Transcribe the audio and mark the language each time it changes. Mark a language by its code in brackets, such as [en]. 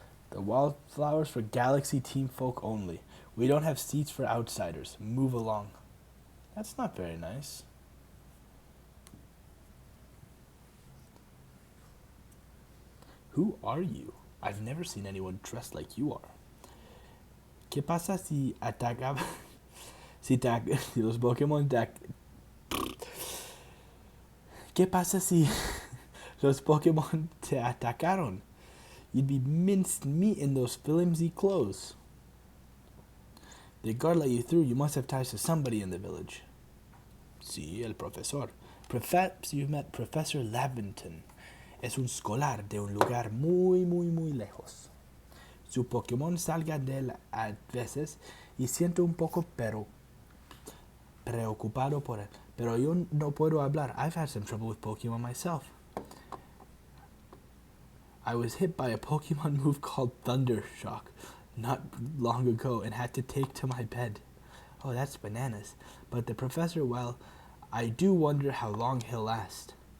[en] The wildflowers for Galaxy Team Folk only. We don't have seats for outsiders. Move along. That's not very nice. Who are you? I've never seen anyone dressed like you are. [es] ¿Qué pasa si atacaba? Si los Pokémon ¿Qué pasa si los Pokémon te atacaron? [en] You'd be minced meat in those flimsy clothes. The guard let you through. You must have ties to somebody in the village. [es] Sí, el profesor. [en] Perhaps you've met Professor Laventon. [es] Es un escolar de un lugar muy lejos. Su Pokémon salga de él a veces y siento un poco preocupado por él. Pero yo no puedo hablar. [en] I've had some trouble with Pokemon myself. I was hit by a Pokemon move called Thunder Shock not long ago and had to take to my bed. Oh, that's bananas. But the professor, well, I do wonder how long he'll last.